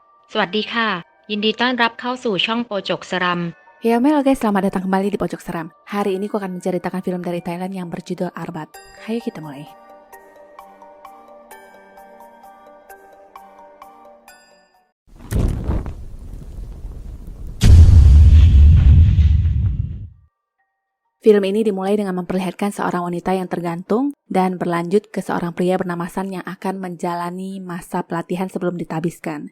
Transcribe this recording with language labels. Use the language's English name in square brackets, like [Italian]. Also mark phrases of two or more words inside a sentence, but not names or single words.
[Thai] สวัสดีค่ะยินดีต้อนรับเข้าสู่ช่องโปจกสรัม [Indonesian] Ya Mel guys, selamat datang kembali di Pojok Seram. Hari ini aku akan menceritakan film dari Thailand yang berjudul Arbat. Ayo kita mulai. Film ini dimulai dengan memperlihatkan seorang wanita yang tergantung dan berlanjut ke seorang pria bernama San yang akan menjalani masa pelatihan sebelum ditabiskan.